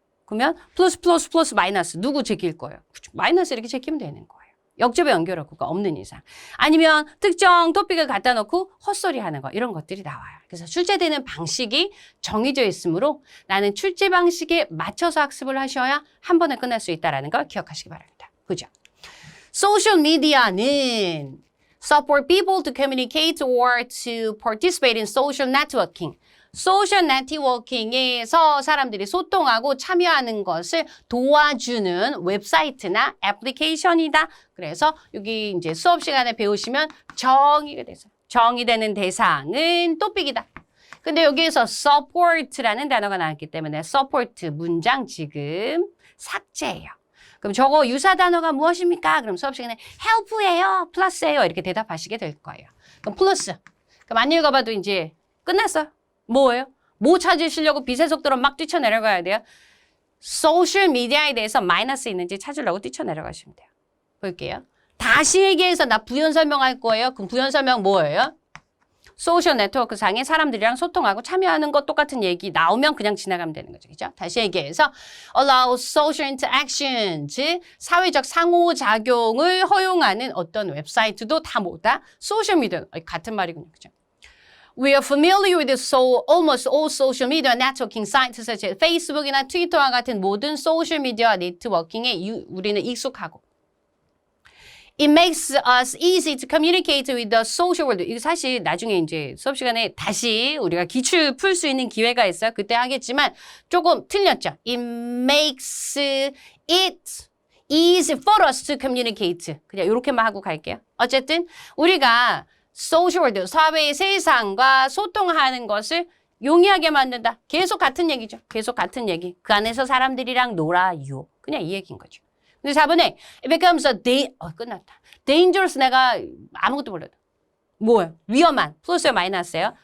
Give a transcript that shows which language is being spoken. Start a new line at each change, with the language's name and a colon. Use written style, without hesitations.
Korean: 그러면 플러스 마이너스 누구 제낄 거예요? 마이너스 이렇게 제끼면 되는 거예요. 역접의 연결어구가 없는 이상. 아니면 특정 토픽을 갖다 놓고 헛소리 하는 거 이런 것들이 나와요. 그래서 출제되는 방식이 정해져 있으므로 나는 출제 방식에 맞춰서 학습을 하셔야 한 번에 끝날 수 있다는 걸 기억하시기 바랍니다. 그죠? 소셜 미디어는
English: support people to communicate or to participate in social networking.
Korean: 소셜 네트워킹에서 사람들이 소통하고 참여하는 것을 도와주는 웹사이트나 애플리케이션이다. 그래서 여기 이제 수업 시간에 배우시면 정의가 돼서 정의되는 대상은 토픽이다. 근데 여기에서 support라는 단어가 나왔기 때문에 support 문장 지금 삭제예요. 그럼 저거 유사 단어가 무엇입니까? 그럼 수업 시간에 help예요, plus예요 이렇게 대답하시게 될 거예요. 그럼 플러스. 그럼 안 읽어봐도 이제 끝났어요. 뭐예요? 뭐 찾으시려고 빛의 속도로 막 뛰쳐내려가야 돼요? 소셜미디어에 대해서 마이너스 있는지 찾으려고 뛰쳐내려가시면 돼요. 볼게요. 다시 얘기해서 나 부연 설명할 거예요. 그럼 부연 설명 뭐예요? 소셜 네트워크 상에 사람들이랑 소통하고 참여하는 것 똑같은 얘기 나오면 그냥 지나가면 되는 거죠. 그죠? 다시 얘기해서
English: allow social interaction,
Korean: 즉 사회적 상호작용을 허용하는 어떤 웹사이트도 다 뭐다? 소셜미디어. 같은 말이군요. 그죠?
English: We are familiar with almost all social media networking sites such as Facebook이나
Korean: 트위터와 같은 모든 소셜 미디어 네트워킹에 우리는 익숙하고.
English: It makes us easy to communicate with the social world.
Korean: 이거 사실 나중에 이제 수업 시간에 다시 우리가 기출 풀 수 있는 기회가 있어요. 그때 하겠지만 조금 틀렸죠.
English: It makes it easy for us to communicate.
Korean: 그냥 이렇게만 하고 갈게요. 어쨌든 우리가 소셜월드, 사회의 세상과 소통하는 것을 용이하게 만든다. 계속 같은 얘기죠. 계속 같은 얘기. 그 안에서 사람들이랑 놀아요. 그냥 이 얘기인 거죠. 근데 4번에 it becomes 끝났다. dangerous 내가 아무것도 몰라도. 뭐예요? 위험한. 플러스요, 마이너스예요?